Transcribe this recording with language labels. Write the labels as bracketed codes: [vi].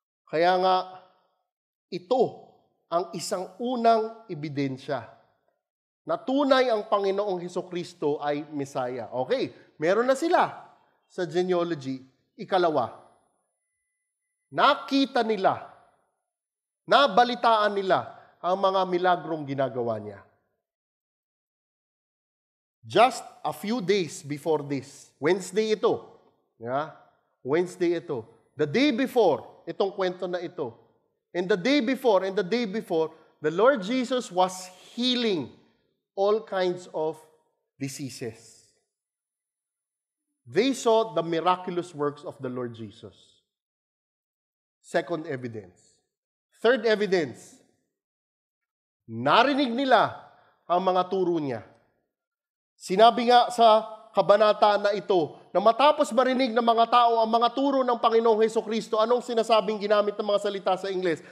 [tl] Kaya nga, ito ang isang unang ebidensya na tunay ang Panginoong Hesukristo ay Mesaya. Okay, meron na sila sa genealogy. Ikalawa, nakita nila, nabalitaan nila ang mga milagrong ginagawa niya. [en] Just a few days before this, [tl] Wednesday ito. [en] Yeah? Wednesday ito. The day before, [tl] itong kwento na ito. [en] And the day before, the Lord Jesus was healing all kinds of diseases. They saw the miraculous works of the Lord Jesus. Second evidence. Third evidence, [tl] narinig nila ang mga turo niya. Sinabi nga sa kabanata na ito, na matapos marinig ng mga tao ang mga turo ng Panginoong Hesukristo, anong sinasabing ginamit ng mga salita sa Ingles?